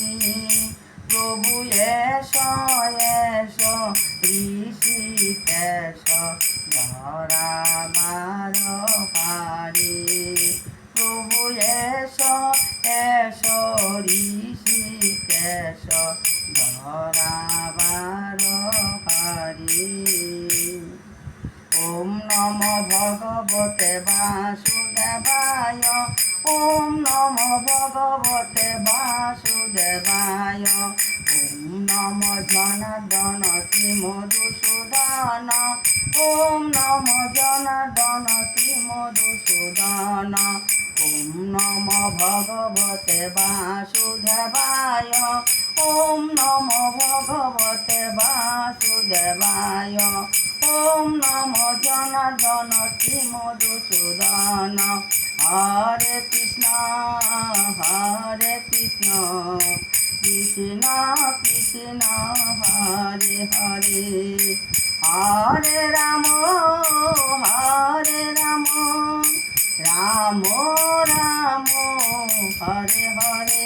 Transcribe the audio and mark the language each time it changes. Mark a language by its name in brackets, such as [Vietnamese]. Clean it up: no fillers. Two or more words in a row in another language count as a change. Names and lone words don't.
[Bangla] প্রভু এস এস ঋষিকেশ ধরাবার হারি। প্রভু এস এস ঋষিকেশ ধরাবার হারি। [Sanskrit] ওম নম ভগবতে বাসুদেবায়। ওম নম ভগবতে বাসুদেবায়। ওম নম জনার্দন শ্রী মধুসূদন। ওম নম জনার্দন শ্রী মধুসূদন। ওম নম ভগবতে বাসুদেবায়। ওম নম ভগবতে বাসুদেবায়। ওম নম জনার্দন শ্রী মধুসূদন। হরে কৃষ্ণ কৃষ্ণ কৃষ্ণ হরে হরে। হরে রাম রাম রাম হরে হরে।